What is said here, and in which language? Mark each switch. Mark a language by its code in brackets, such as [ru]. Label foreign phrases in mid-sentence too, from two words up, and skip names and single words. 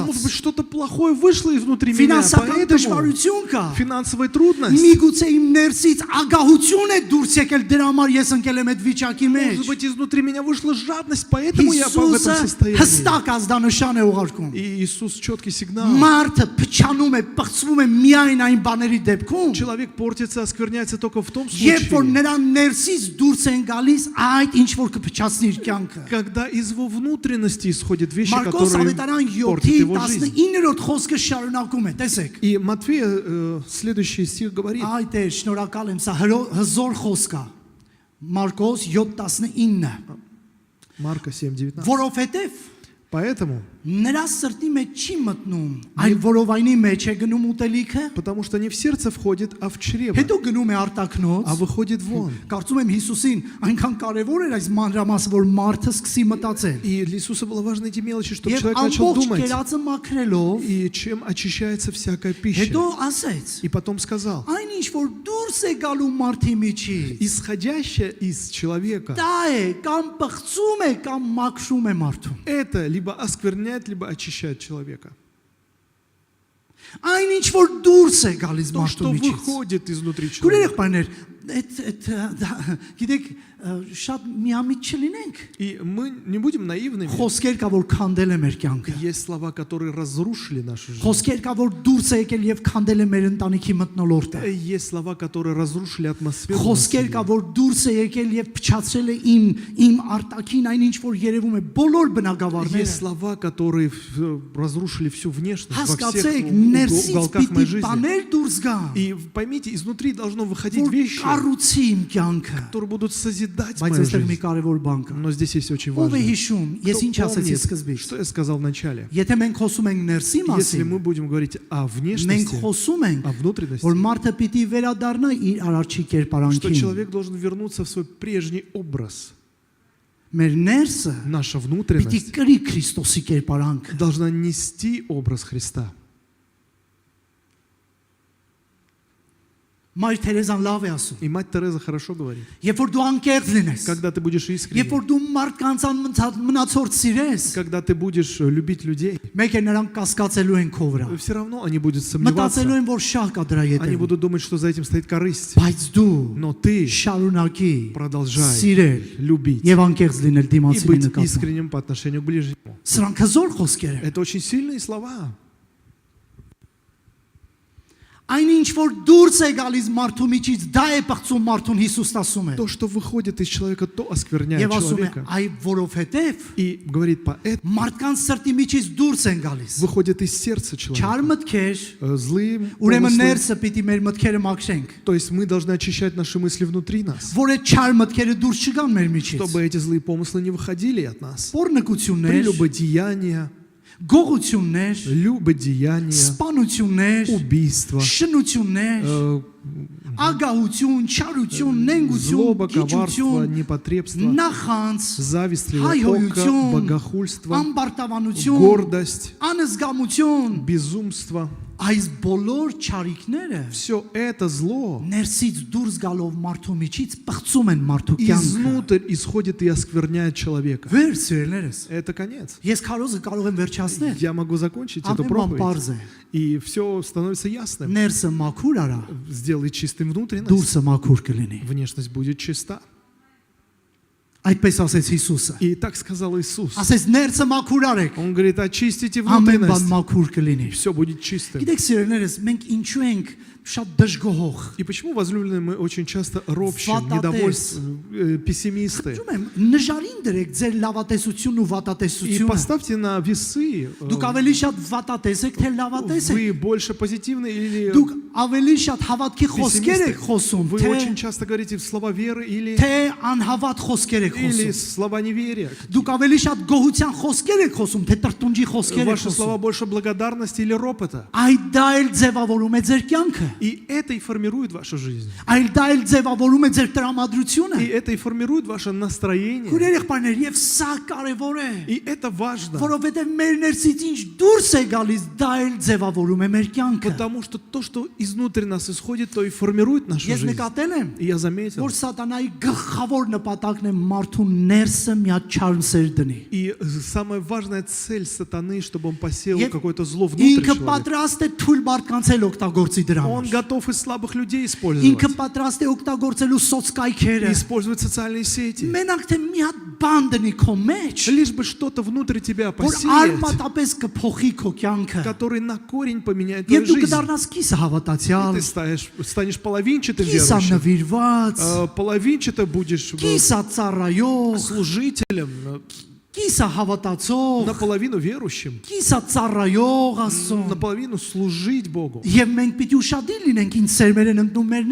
[ru] Может быть, что-то плохое вышло изнутри меня, [hy] Ֆինանսական [ru] поэтому [hy] դժվարություն կա։ [ru] финансовая трудность. [hy] Միգուցե իմ ներսից ագահություն է դուրս եկել, դրա համար ես ընկել եմ այդ վիճակի մեջ։ [ru] Может быть, изнутри меня вышла жадность, поэтому я в этом [hy] Հիսուսը [ru] состоянии. [hy] հստակ ազդանշան է ուղարկում։ [ru] И Иисус четкий сигнал. [hy] Մարդը փչանում է, պղծվում է միայն այն բաների դեպքում, [ru] Человек портится, оскверняется только в том [hy] երբ որ [ru] случае, [hy] նրան ներսից դուրս են գալիս այդ ինչ որ կփչացնի իր кյանքը։ [ru] когда из его внутренности исходят вещи, [hy] Մարկոս [ru] которые [hy] ավետարան [ru] портят [hy] 7-ի [ru] его жизнь. [hy] 19-րդ խոսքը շարունակում է, տեսեք։ [ru] И Матфея, следующий стих говорит: [hy] Այ Տեր, շնորհակալ եմ, սա հզոր խոսք է։ Մարկոս 7:19, [ru] Марка 7:19. [hy] որովհետև [ru] Поэтому [hy] Նրա սրտի մեջ չի մտնում, այլ որովայնի մեջ է գնում ուտելիքը, [ru] потому что не в сердце входит, а в чрево, [hy] հետո գնում է արտաքնոց, [ru] а выходит вон. [hy] Կարծում եմ Հիսուսին այնքան կարևոր էր այս մանրամասը, որ մարդը սկսի մտածել։ [ru] И для Иисуса было важно эти мелочи, чтобы [hy] Եվ [ru] человек начал [hy] ամբողջ [ru] думать. [hy] կերածը մաքրելով, [ru] И чем очищается всякая пища. [hy] հետո ասեց. [ru] И потом сказал, [hy] Այն ինչ որ դուրս է գալու մարդի միջից, [ru] исходящее из человека, [hy] դա է կամ բղծում է կամ մաքրում է մարդուն։ [ru] это либо оскверняет, либо очищает человека. [hy] Այն ինչ որ դուրս է գալիս [ru] То, что [hy] մարդու միջից։ [ru] выходит изнутри [hy] Գուրեր [ru] человека. [hy] եղբայրներ, գիտեք, շատ միամիտ չլինենք։ [ru] И мы не будем наивными. [hy] Խոսքեր կա որ քանդել է մեր կյանքը։ [ru] Есть слова, которые разрушили нашу жизнь. [hy] Խոսքեր կա որ дурս է եկել եւ քանդել է մեր ընտանիքի мթնոլորտը։ [ru] Есть слова, которые разрушили атмосферу. [hy] Խոսքեր կա որ դուրս է եկել եւ փչացրել է իմ արտաքին այն ինչ որ երևում է բոլոր [ru] Есть [hy] բնակավարները։ [ru] слова, которые разрушили всю внешность во всех [hy] Հասկացեք, ներսից [ru] уголках моей [hy] պիտի [ru] жизни. [hy] բաներ դուրս գան։ [ru] И поймите, изнутри должно выходить [hy] Որ [ru] вещи, [hy] կառուցի իմ կյանքը։ [ru] которые будут созидать [hy] Բայց [ru] мою [hy] այստեղ մի [ru] жизнь. [hy] կարևոր բան կա։ [ru] Но здесь есть очень [hy] Ով է [ru] важно. [hy] հիշում, ես ինչ ասեցի [ru] Кто [hy] սկզբից։ [ru] помнит, что я сказал в начале? [hy] Եթե մենք խոսում ենք ներսի [ru] Если [hy] մասին, [ru] мы будем говорить о [hy] մենք [ru] внешности, [hy] խոսում ենք, [ru] о внутренности, [hy] որ մարդը պիտի վերադառնա իր արարչի [ru] что [hy] կերպարանքին։ [ru] человек должен вернуться в свой прежний образ. [hy] Մեր ներսը [ru] Наша [hy] պիտի [ru] внутренность [hy] կրի Քրիստոսի կերպարանքը։ [ru] должна нести образ Христа. [hy] Մայր Թերեզան լավ է ասում։ [ru] И мать Тереза хорошо говорит. [hy] Երբ որ դու անկեղծ լինես, [ru] Когда ты будешь [hy] երբ [ru] искренним, [hy] որ դու մարդկանց մնացորդ սիրես, [ru] когда ты будешь любить людей, [hy] մեկ է նրանք կասկածելու են քո վրա։ [ru] все равно они будут [hy] Մտածելու [ru] сомневаться. [hy] են, որ շահ կա դրա [ru] Они [hy] ետևում։ [ru] будут думать, что за этим стоит корысть. [hy] Բայց դու [ru] Но ты [hy] շարունակի [ru] продолжай [hy] սիրել [ru] любить [hy] եւ անկեղծ լինել [ru] и [hy] դիմացի [ru] быть [hy] նկատմամբ։ [ru] искренним по отношению к ближнему. [hy] Սրանք հզոր խոսքեր են։ [ru] Это очень сильные слова. [hy] Այն ինչ որ դուրս է գալիս մարդու միջից, դա է բացում մարդուն Հիսուս ասում է։ [ru] То, что выходит из человека, то оскверняет [hy] Եվ ասում է, [ru] человека. [hy] այ որովհետև [ru] И говорит, поэт [hy] մարդկանց սրտի միջից դուրս են գալիս։ [ru] выходит из сердца [hy] Չար [ru] человека. [hy] մտքեր, [ru] Злые [hy] ուրեմն [ru] помыслы. [hy] ներսը պիտի մեր մտքերը մաքրենք, [ru] То есть мы должны очищать наши мысли внутри нас, [hy] որ այդ չար մտքերը դուրս չգան մեր միջից։ [ru] чтобы эти злые помыслы не выходили от нас. [hy] Պորնկություններ, [ru] Прелюбодеяния, [hy] գողություններ, [ru] любодеяния, [hy] սպանություններ, [ru] убийство, [hy] շնություններ, ագահություն, չարություն, նենգություն, [ru] злоба, коварство, [hy] գիճություն, [ru] непотребство, [hy] նախանց, [ru] завистливое око, [hy] հայհոյություն, [ru] богохульство, [hy] ամբարտավանություն, [ru] гордость, [hy] անզգամություն, [ru] безумство. [hy] այս բոլոր չարիքները [ru] Все это зло [hy] ներսից դուրս գալով մարդու միջից բացում են մարդու կյանքը։ [ru] изнутрь исходит и оскверняет человека. [hy] Վերցրելերս։ [ru] Это конец. [hy] Ես քարոզը կարող եմ վերջացնել։ [ru] Я могу закончить эту [hy] Ամեն բան [ru] проповедь. [hy] པարզ է։ [ru] И все становится ясным. [hy] Ներսը մաքուր արա, [ru] Сделай чистым внутренность. [hy] դուրսը մաքուր կլինի։ [ru] Внешность будет чиста. [hy] Այդպես ասեց Հիսուսը։ [ru] И так сказал Иисус. [hy] Ասեց ներսը մաքուր արեք, [ru] Он говорит, очистите [hy] ամեն բան [ru] внутренность. [hy] մաքուր կլինի։ [ru] Все будет чистым. [hy] Գիտեք սիրելիներս, մենք ինչու ենք շատ դժգոհող։ [ru] И почему, возлюбленные, мы очень часто ропщим, [hy] Вататес. [ru] недовольны, пессимисты? [hy] Ուզում եմ նժարին դրեք ձեր լավատեսությունն ու [ru] И [hy] վատատեսությունը։ [ru] поставьте на весы. [hy] Դուք ավելի շատ վատատես եք, թե լավատես եք։ [ru] Вы больше позитивны или [hy] Դուք ավելի շատ հավատքի խոսքեր եք խոսում, [ru] Вы [hy] թե [ru] очень часто говорите слова веры или [hy] անհավատ խոսքեր եք [ru] или [hy] խոսում։ [ru] слова неверия. [hy] Դուք ավելի շատ գոհության խոսքեր եք խոսում, թե տրտունջի խոսքեր եք [ru] Ваши слова [hy] խոսում։ [ru] больше благодарности или ропота. [hy] Այդ դա էլ ձևավորում է ձեր կյանքը։ [ru] И это и формирует вашу жизнь. [hy] Այլ դա էլ ձևավորում է ձեր [ru] И [hy] տրամադրությունը։ [ru] это и формирует ваше настроение. [hy] Քուրեր եղբայրներ, եւ սա կարեւոր է, [ru] И это важно. [hy] որովհետեւ մեր ներսից ինչ դուրս է գալիս, դա էլ ձևավորում է մեր կյանքը։ [ru] Потому что то, что изнутри нас исходит, то и формирует нашу [hy] Ես [ru] жизнь. [hy] նկատել եմ, [ru] И я заметил. [hy] որ սատանայի գլխավոր նպատակն է մարդու ներսը միաչարմ սեր դնի։ [ru] И самая важная цель сатаны, чтобы он посеял [hy] Եվ [ru] какое-то зло внутрь [hy] Ինքը [ru] человека. [hy] պատրաստ է թույլ մարդկանց էլ օգտագործի դրա [ru] Он [hy] համար։ [ru] готов и слабых людей использовать. [hy] Ինքը պատրաստ է օգտագործելու սոցկայքերը։ [ru] И использовать социальные сети. [hy] Մենակ թե մի հատ բան дնի քո մեջ, [ru] Лишь бы что-то внутрь тебя [hy] որ [ru] посеять, [hy] արմատապես կփոխի քո կյանքը։ [ru] который на корень поменяет твою [hy] Եվ դու [ru] жизнь. [hy] կդառնաս կիսը հավատացյալ, [ru] Ты станешь половинчатым [hy] կիսա [ru] верующим. [hy] նվիրված, [ru] Половинчато будешь [hy] կիսա ծառայող, [ru] служителем, [hy] կիսա հավատացող, [ru] наполовину верующим, [hy] կիսա ծառայող Աստծուն։ [ru] наполовину служить Богу. [hy] Եվ մենք պիտի ուշադիր լինենք ինչ սերմեր են ընտնում մեր